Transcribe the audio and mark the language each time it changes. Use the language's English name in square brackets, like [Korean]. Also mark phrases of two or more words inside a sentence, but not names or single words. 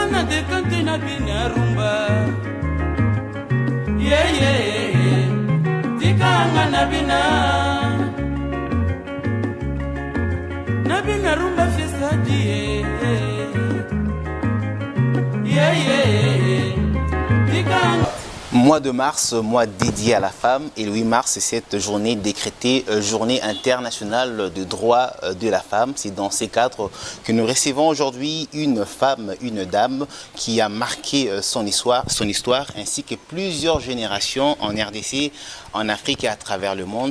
[Lingala] de kanti na bina rumba. [English] Yeah, yeah, yeah. [Lingala] Tikanga na bina. Na bina rumba fiesta die. [English] Yeah, yeah, yeah. [Lingala] Tikanga. [French] Mois de mars, mois dédié à la femme, et le 8 mars, c'est cette journée décrétée Journée internationale de droit de la femme. C'est dans ces cadres que nous recevons aujourd'hui une femme, une dame qui a marqué son histoire, ainsi que plusieurs générations en RDC, en Afrique et à travers le monde.